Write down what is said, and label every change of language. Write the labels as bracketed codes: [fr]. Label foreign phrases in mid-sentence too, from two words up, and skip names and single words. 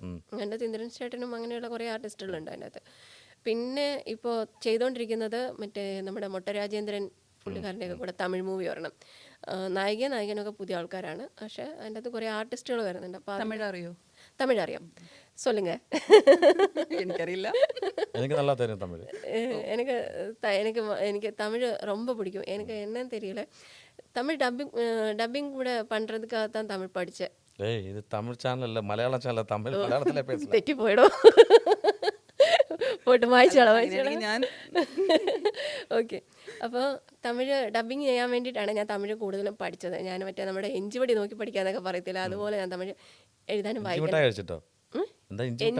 [ml] എൻ്റെ ഇന്ദ്രൻ ചേട്ടനും അങ്ങനെയുള്ള കുറേ ആർട്ടിസ്റ്റുകളുണ്ട് അതിനകത്ത്. പിന്നെ ഇപ്പോൾ ചെയ്തുകൊണ്ടിരിക്കുന്നത് മറ്റേ നമ്മുടെ മൊട്ട രാജേന്ദ്രൻ പുള്ളിക്കാരൻ്റെയൊക്കെ കൂടെ തമിഴ് മൂവി വരണം. നായകനൊക്കെ പുതിയ ആൾക്കാരാണ്, പക്ഷേ അതിൻ്റെ അകത്ത് കുറേ ആർട്ടിസ്റ്റുകൾ വരുന്നുണ്ട്. അപ്പോൾ തമിഴ് അറിയോ? തമിഴ് അറിയാം. സൊല്ലുങ്ക. എനിക്കറിയില്ല. എനിക്ക് നല്ല തരും തമിഴ്. [ta] எனக்கு எனக்கு எனக்கு தமிழ் ரொம்ப பிடிக்கும். எனக்கு என்னன்னு தெரியல, தமிழ் டப்பிங் கூட பண்ணுறதுக்காக தான் தமிழ் படித்தேன். ஏய் இது தமிழ் சேனல் இல்லை, மலையாள சேனல். தமிழ் மலையாளத்திலே பேசல. [ml] തെറ്റി പോയിടോ. പോട്ട് വായിച്ചോളാം. ഞാൻ ഓക്കെ. അപ്പോൾ തമിഴ് ഡബ്ബിങ് ചെയ്യാൻ വേണ്ടിയിട്ടാണ് ഞാൻ തമിഴ് കൂടുതലും പഠിച്ചത്. ഞാൻ മറ്റേ നമ്മുടെ എഞ്ചുപടി നോക്കി പഠിക്കാന്നൊക്കെ പറയത്തില്ല, അതുപോലെ ഞാൻ തമിഴ് എഴുതാനും ഇഞ്ചി മിഠായി വായിക്കാനും. കഴിച്ചിട്ടോ? എന്താ ഇഞ്ചി മിഠായി?